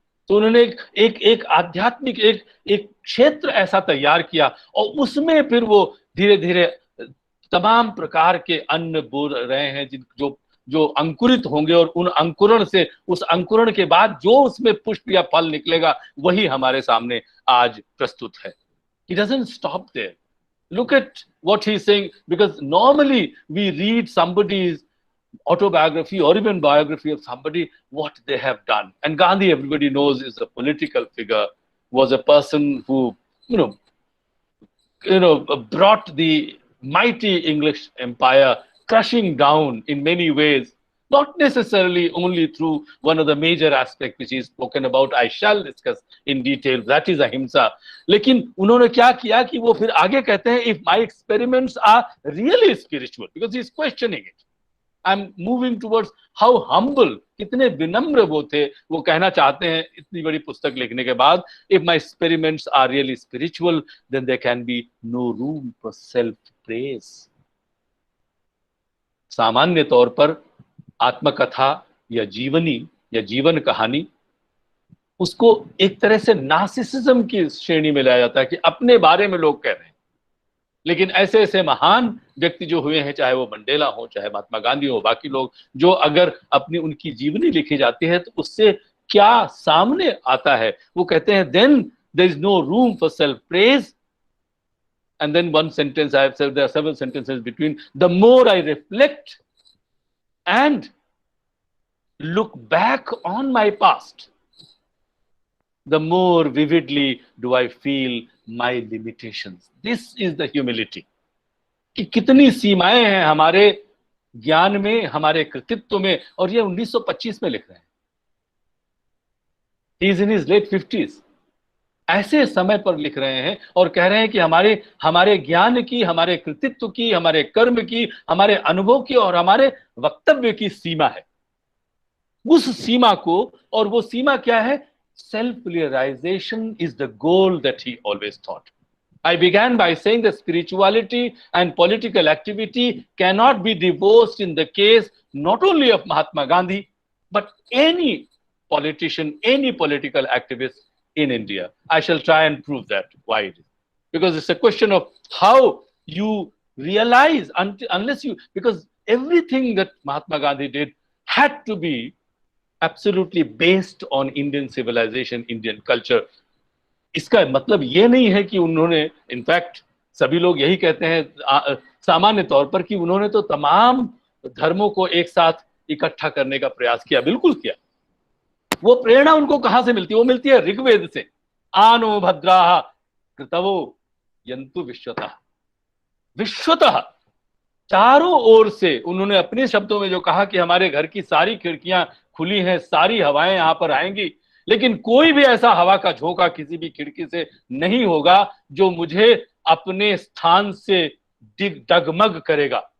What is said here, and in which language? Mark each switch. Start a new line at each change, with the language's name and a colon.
Hindi: तो उन्होंने एक आध्यात्मिक एक क्षेत्र ऐसा तैयार किया, और उसमें फिर वो धीरे धीरे तमाम प्रकार के अन्न बो रहे हैं जो अंकुरित होंगे, और उन अंकुरण से, उस अंकुरण के बाद जो उसमें पुष्प या फल निकलेगा, वही हमारे सामने आज प्रस्तुत है।
English: He doesn't stop there. Look at what he's saying, because normally we read somebody's autobiography or even biography of somebody, what they have done. And Gandhi, everybody knows, is a political figure, was a person who, brought the mighty English empire crushing down in many ways, not necessarily only through one of the major aspects which is spoken about, I shall discuss in detail, that is ahimsa.
Hindi: लेकिन उन्होंने क्या किया कि वो फिर आगे कहते हैं,
English: if my experiments are really spiritual, because he is questioning it, I'm moving towards how humble,
Hindi: कितने विनम्र वो थे, वो कहना चाहते हैं इतनी बड़ी पुस्तक लिखने के बाद,
English: if my experiments are really spiritual, then there can be no room for self praise.
Hindi: सामान्य तौर पर आत्मकथा या जीवनी या जीवन कहानी, उसको एक तरह से नार्सिसिज्म की श्रेणी में लाया जाता है कि अपने बारे में लोग कह रहे हैं। लेकिन ऐसे ऐसे महान व्यक्ति जो हुए हैं, चाहे वो मंडेला हो, चाहे महात्मा गांधी हो, बाकी लोग, जो अगर अपनी उनकी जीवनी लिखी जाती है तो उससे क्या सामने आता है, वो कहते हैं
English: Then there is no room for self praise. And then one sentence I have said, there are several sentences between, the more I reflect and look back on my past, the more vividly do I feel my limitations. This is the humility.
Hindi: कि कितनी सीमाएं हैं हमारे ज्ञान में, हमारे कृतित्व में, और ये 1925 में लिख रहे हैं.
English: He is in his late 50s.
Hindi: ऐसे समय पर लिख रहे हैं और कह रहे हैं कि हमारे ज्ञान की, हमारे कृतित्व की, हमारे कर्म की, हमारे अनुभव की और हमारे वक्तव्य की सीमा है. उस सीमा को, और वो सीमा क्या है?
English: Self realization is the goal that he always thought. I began by saying that spirituality and political activity cannot be divorced in the case not only of Mahatma Gandhi, but any politician, any political activist in India. I shall try and prove that. Why? Because it's a question of how you realize, unless you, because everything that Mahatma Gandhi did had to be absolutely based on Indian civilization, Indian culture.
Hindi: इसका मतलब ये नहीं है कि उन्होंने, in fact सभी लोग यही कहते हैं सामान्य तौर पर, कि उन्होंने तो तमाम धर्मों को एक साथ इकट्ठा करने का प्रयास किया. बिल्कुल किया. वो प्रेरणा उनको कहां से मिलती है? वो मिलती है ऋग्वेद से.
Sanskrit: आनो भद्राः कृतवो यन्तु विश्वतः.
Hindi: विश्वतः, चारों ओर से उन्होंने अपने शब्दों में जो कहा कि हमारे घर की सारी खिड़कियां खुली हैं, सारी हवाएं यहां पर आएंगी, लेकिन कोई भी ऐसा हवा का झोंका किसी भी खिड़की से नहीं होगा जो मुझे अपने स्थान से डगमग करेगा.